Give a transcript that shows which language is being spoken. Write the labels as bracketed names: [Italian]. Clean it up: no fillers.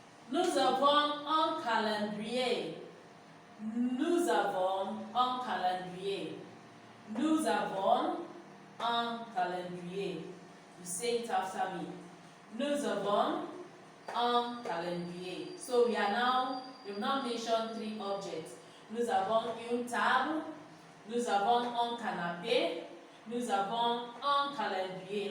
[French] Nous avons un calendrier. Nous avons un calendrier. Nous avons un calendrier. [English] You say it after me. [French] Nous avons un calendrier. [English] So we've now mentioned 3 objects. [French] Nous avons une table. Nous avons un canapé. Nous avons un calendrier.